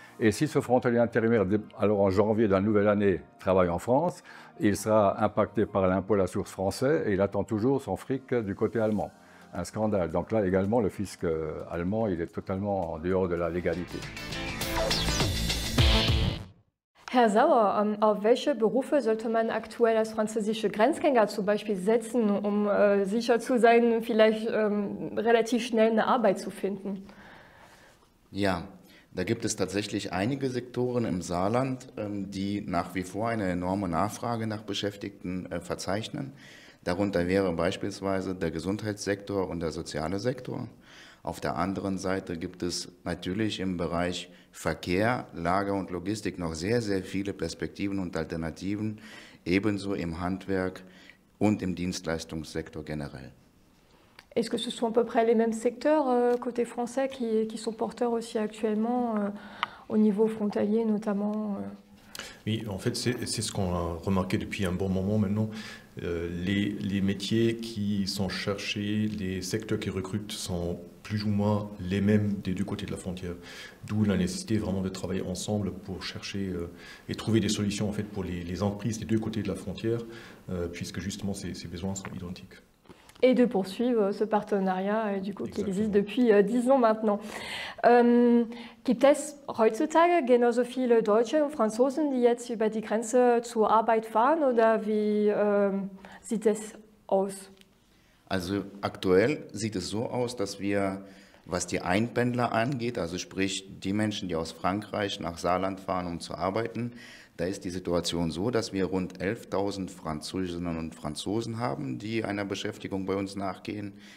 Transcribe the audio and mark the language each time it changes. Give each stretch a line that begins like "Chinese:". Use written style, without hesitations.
French: Et si ce frontalier intérimaire, alors en janvier de la nouvelle année, travaille en France, il sera impacté par l'impôt à la source français et il attend toujours son fric du côté allemand. Un scandale. Donc là également, le fisc allemand, il est totalement en dehors de la légalité.
German: Herr Sauer, auf welche Berufe sollte man aktuell als französische Grenzgänger zum Beispiel setzen, um sicher zu sein, vielleicht relativ schnell eine Arbeit zu finden? Ja, da gibt es tatsächlich einige Sektoren im Saarland, die nach wie vor eine enorme Nachfrage nach Beschäftigten verzeichnen. Darunter wäre beispielsweise der Gesundheitssektor und der soziale Sektor. Auf der anderen Seite gibt es natürlich im Bereich Verkehr, Lager und Logistik noch sehr, sehr viele Perspektiven und Alternativen, ebenso im Handwerk und im Dienstleistungssektor generell.
French: Est-ce que ce sont à peu près les mêmes secteurs côté français qui sont porteurs aussi actuellement au niveau frontalier notamment Oui, en fait, c'est ce qu'on a remarqué depuis un bon moment maintenant. Les métiers qui sont cherchés, les secteurs qui recrutent sont plus ou moins les mêmes des deux côtés de la frontière. D'où la nécessité vraiment de travailler ensemble pour chercher et trouver des solutions en fait, pour les entreprises des deux côtés de la frontière, puisque justement ces besoins sont identiques. Et de poursuivre ce partenariat qui existe depuis 10 ans maintenant.
German: Gibt es heutzutage genauso viele Deutsche und Franzosen, die jetzt über die Grenze zur Arbeit fahren oder wie sieht es aus? Also aktuell sieht es so aus, dass wir, was die Einpendler angeht, also sprich die Menschen, die aus Frankreich nach Saarland fahren, um zu arbeiten, da ist die Situation so, dass wir rund 11.000 Französinnen und Franzosen haben, die einer Beschäftigung bei uns nachgehen.